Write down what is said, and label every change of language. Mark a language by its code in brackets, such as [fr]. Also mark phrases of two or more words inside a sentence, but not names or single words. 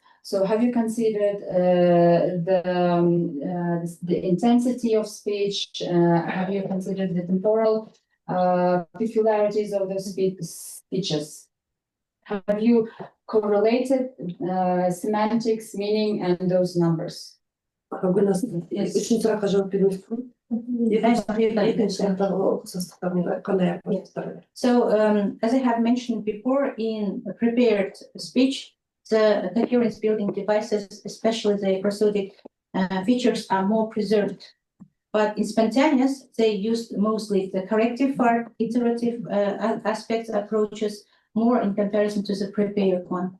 [en] So have you considered the intensity of speech? Have you considered the temporal peculiarities of those speeches? Have you correlated semantics, meaning, and those numbers? [kk] Üçün сұраққа жауап беріңіз. [en] So, as I have mentioned before, in prepared speech, the coherence building devices, especially the prosodic features, are more preserved. But in spontaneous, they used mostly the corrective part, iterative aspects, approaches, more in comparison to the prepared one.